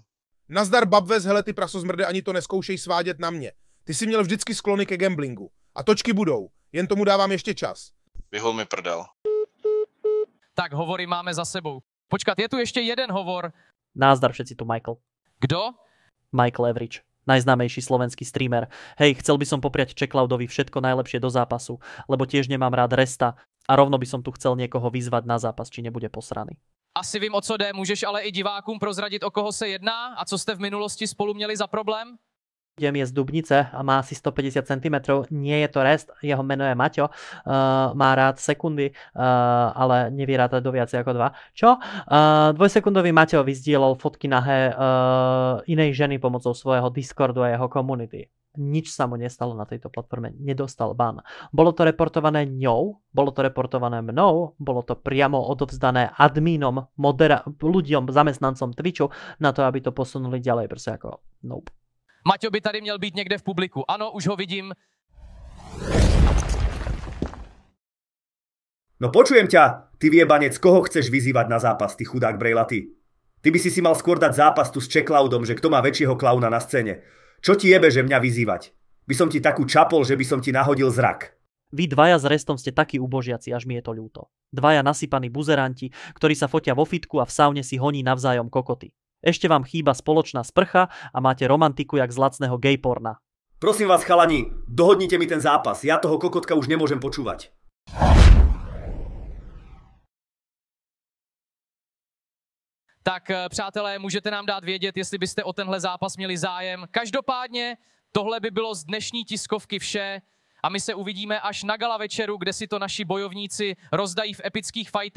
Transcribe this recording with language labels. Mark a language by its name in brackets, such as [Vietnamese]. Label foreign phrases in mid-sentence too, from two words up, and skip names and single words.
[Czech] Nazdar Babves, hele ty prasozmrde, ani to neskoušej svádět na mě. Ty jsi měl vždycky sklony ke gamblingu. A točky budou, jen tomu dávám ještě čas. Vyhol mi prdel. Tak hovory máme za sebou. Počkat, je tu ještě jeden hovor. [Slovak] Názdar všetci, tu Michael. [Czech] Kdo? [Slovak] Michael Average, najznámejší slovenský streamer. Hej, chcel by som popriať CheckCloudovi všetko najlepšie do zápasu, lebo tiež nemám rád Resta a rovno by som tu chcel niekoho vyzvať na zápas, či nebude posraný. [Czech] Asi vím, o co jde, můžeš ale i divákům prozradit, o koho se jedná a co jste v minulosti spolu měli za problém? [Slovak] Je z Dubnice a má asi 150 cm, nie je to rest, jeho meno je Maťo, má rád sekundy, ale nevie rátať do viacej ako 2. Čo? Dvojsekundový Maťo vyzdielal fotky nahé inej ženy pomocou svojho Discordu a jeho komunity. Nič sa mu nestalo na tejto platforme, nedostal ban. Bolo to reportované ňou, bolo to reportované mnou, bolo to priamo odovzdané adminom, ľuďom, zamestnancom Twitchu na to, aby to posunuli ďalej, proste ako nope. [Czech] Maťo by tady měl být někde v publiku. Ano, už ho vidím. [Slovak] No počujem ťa, ty viebanec, koho chceš vyzývať na zápas, ty chudák brejlatý? Ty by si mal skôr dať zápas tu s Checkloudom, že kto má väčšieho klauna na scéne. Čo ti jebe, že mňa vyzývať? By som ti takú čapol, že by som ti nahodil zrak. Vy dvaja s Restom ste takí ubožiaci, až mi je to ľúto. Dvaja nasypaní buzeranti, ktorí sa fotia vo fitku a v saune si honí navzájom kokoty. Ešte vám chýba spoločná sprcha a máte romantiku jak z lacného gayporna. Prosím vás, chalani, dohodnite mi ten zápas. Ja toho kokotka už nemôžem počúvať. [Czech] Tak přátelé, můžete nám dát vědět, jestli byste o tenhle zápas měli zájem. Každopádně tohle by bylo z dnešní tiskovky vše a my se uvidíme až na gala večeru, kde si to naši bojovníci rozdají v epických fightech.